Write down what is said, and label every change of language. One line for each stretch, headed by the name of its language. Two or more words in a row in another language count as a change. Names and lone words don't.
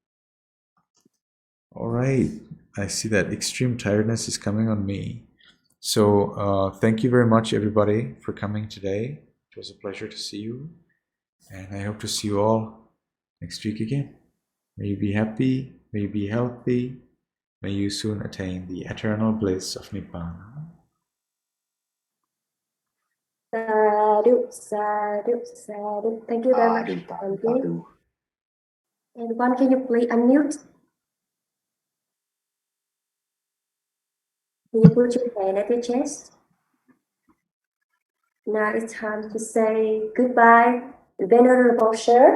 English: All right, I see that extreme tiredness is coming on me. So thank you very much, everybody, for coming today. It was a pleasure to see you. And I hope to see you all next week again. May you be happy, may you be healthy, may you soon attain the eternal bliss of Nibbana.
Pali: Sadhu, sadhu, sadhu.
English: Thank you very much, Bhante. Everyone, can you please unmute? Can you put your hand at your chest? Now it's time to say goodbye, Venerable Sir.